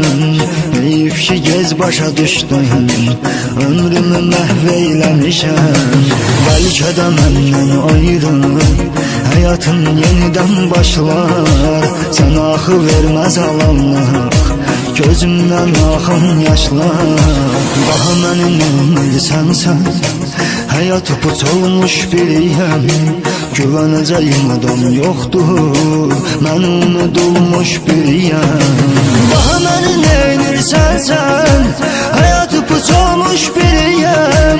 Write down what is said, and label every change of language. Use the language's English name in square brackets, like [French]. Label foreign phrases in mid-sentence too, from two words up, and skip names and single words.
[Azerbaijani] Heyif ki gez başa düşdün, ömrümü məhv eyləmişəm. Bəlkə də məndən ayrı həyatın yenidən başlar. Sən axı verməz alanlıq, gözümdən axın yaşlar. Daha mənim sənsən, [Turkish] hayatı puç olmuş biriyim. Güveneceğim adam yoktur, ben unutulmuş biriyim. Daha beni neylirsen sen, hayatı puç olmuş biriyim.